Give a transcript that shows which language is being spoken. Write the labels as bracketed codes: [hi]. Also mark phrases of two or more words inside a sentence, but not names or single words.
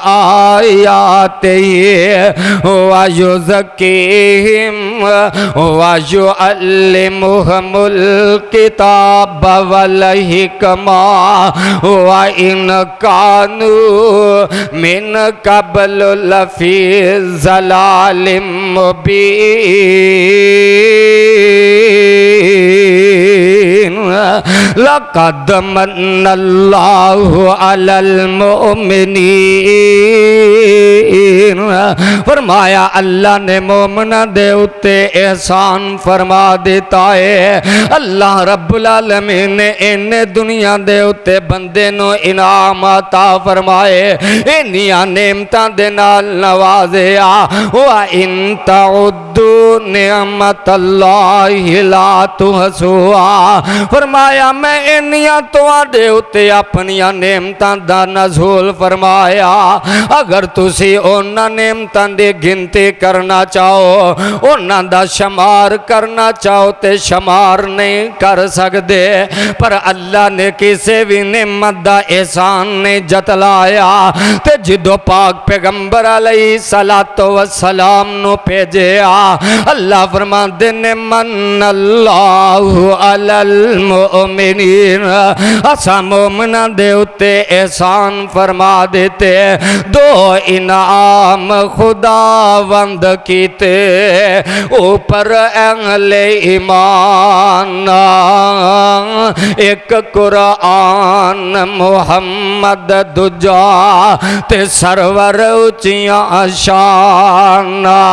[ar] آيَاتِهِ وَيُزَكِّيهِمْ وَيُعَلِّمُهُمُ الْكِتَابَ وَالْحِكْمَةَ وَإِنْ كَانُوا مِنْ قَبْلُ لَفِي ضَلَالٍ مُبِينٍ لَقَدْ مَنَّ اللَّهُ عَلَى الْمُؤْمِنِينَ [pa] فرمایا اللہ نے مومنہ دے اتے احسان فرما دیتا ہے اللہ رب العالمین نے ان دنیا دے اتے بندے نو انعام عطا فرمائے انہیاں نعمتاں دے نال نوازیا [ar] وَإِن تَعُدُّوا نِعْمَتَ اللَّهِ لَا [pa] تُحْصُوهَا فرمایا میں انہیاں تواڈے اتے اپنیاں نعمتاں دا نزول فرمایا اگر تسی انہاں نعمتاں دی گنتی کرنا چاہو انہاں دا شمار کرنا چاہو تے شمار نہیں کر سکدے پر اللہ نے کسے بھی نعمت دا احسان نہیں جتلایا تے جدو پاک پیغمبر [ar] علیہ السلام [pa] نو بھیجیا اللہ فرماندے نے من [ar] اللہ علی المؤمنین [pa] اسا مومنہ دے اتے احسان فرما دیتے دو انعام خداوند کیتے اوپر اہل ایمان ایک قرآن محمد دجا تے سرور اچیاں شان